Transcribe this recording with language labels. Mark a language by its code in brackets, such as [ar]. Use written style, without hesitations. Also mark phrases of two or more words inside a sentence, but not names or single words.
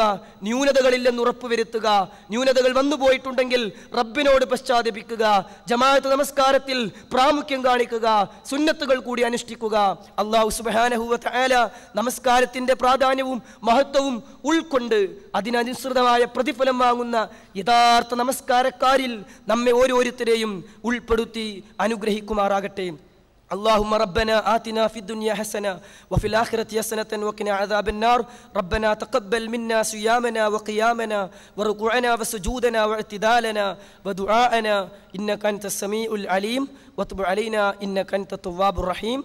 [ml] ന്യൂനതകളില്ലെന്ന് ഉറപ്പുവരുത്തുക, ന്യൂനതകൾ വന്നുപോയിട്ടുണ്ടെങ്കിൽ റബ്ബിനോട് പശ്ചാത്തപിക്കുക, ജമാഅത്ത് നമസ്കാരത്തിൽ പ്രാമുഖ്യം കാണിക്കുക, സുന്നത്തുകൾ കൂടി അനുഷ്ഠിക്കുക. [ar] الله سبحانه وتعالى [ml] നമസ്കാരത്തിന്റെ പ്രാധാന്യവും മഹത്വവും ഉൾക്കൊണ്ട് അതിനനുസൃതമായ പ്രതിഫലം വാങ്ങുന്ന യഥാർത്ഥ നമസ്കാരക്കാരിൽ നമ്മെ ഓരോരുത്തരെയും ഉൾപ്പെടുത്തി അനുഗ്രഹിക്കുമാറാകട്ടെ. [ar] اللهم ربنا آتنا في الدنيا حسنة وفي الآخرة حسنة وقنا عذاب النار. ربنا تقبل منا صيامنا وقيامنا وركوعنا وسجودنا واعتدالنا ودعاءنا إنك أنت السميع العليم وتب علينا إنك أنت التواب الرحيم.